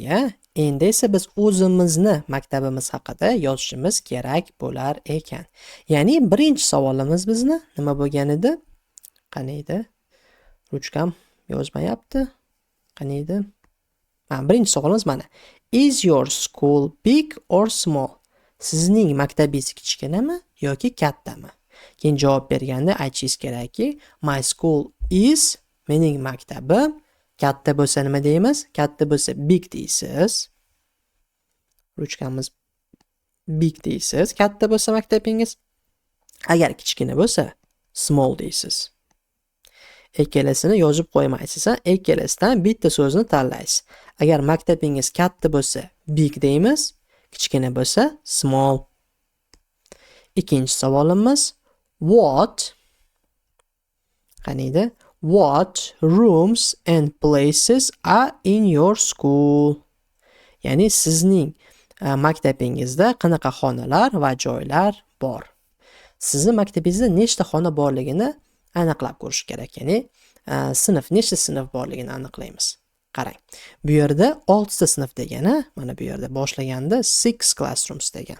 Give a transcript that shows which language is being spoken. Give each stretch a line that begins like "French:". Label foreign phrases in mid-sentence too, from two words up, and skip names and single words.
Uzbek: Endi esa biz o'zimizni maktabimiz haqida yozishimiz kerak bo'lar ekan. Ya'ni birinchi savolimiz bizni nima bo'lgan edi? Qani edi? Ruchkam yozmayapti. Qani edi? Birinchi savolimiz mana.
English: Is your school big or small?
Uzbek: Sizning maktabingiz kichkinami yoki kattami? Keyin javob berganda aytishingiz kerakki,
English: my school is,
Uzbek: mening maktabim katta bo'lsa nima deymiz? Katta bo'lsa big deysiz. Ruchkamiz big deysiz. Katta bo'lsa maktabingiz. Agar kichkina bo'lsa small deysiz. Ikkalasini yozib qo'ymaysiz. Ikkalasidan bitta so'zni tanlaysiz. Agar maktabingiz katta bo'lsa big deymiz, kichkina bo'lsa small. Ikkinchi savolimiz what qaniydi?
English: What rooms and places are in your school?
Uzbek: Ya'ni sizning maktabingizda qanaqa xonalar va joylar bor? Sizning maktabingizda nechta xona borligini aniqlab ko'rish kerak. Ya'ni nechta sinf borligini aniqlaymiz. Qarang. Bu yerda 6 ta sinf degani, mana bu yerda boshlaganda 6 classrooms degan.